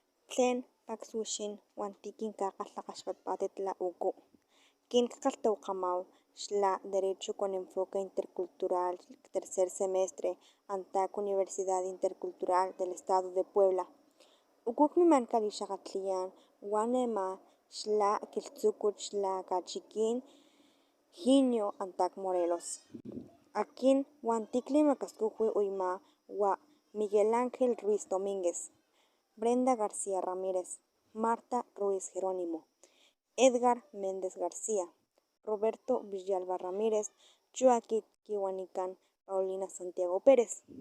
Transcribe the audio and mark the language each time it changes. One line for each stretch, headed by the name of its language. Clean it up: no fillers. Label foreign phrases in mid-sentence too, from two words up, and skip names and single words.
Papantla Totonac: Tlen paksuxin wan tikinkakgalhakgaxpatpatetla uku. Kinkakgalhtawakgamaw xla
Spanish: Derecho con enfoque intercultural tercer semestre
Papantla Totonac: antak Universidad Intercultural del Estado de Puebla. Uku kmiman kalixakgatliyan wan nema xla kilhtsukut xla kachikin Ginio antak Morelos. Akin wan tiklimakaskuj uyma wa Miguel Ángel Ruiz Domínguez, Brenda García Ramírez, Marta Ruiz Jerónimo, Edgar Méndez García, Roberto Villalba Ramírez, Chuakit Kiwanikan, Paulina Santiago Pérez.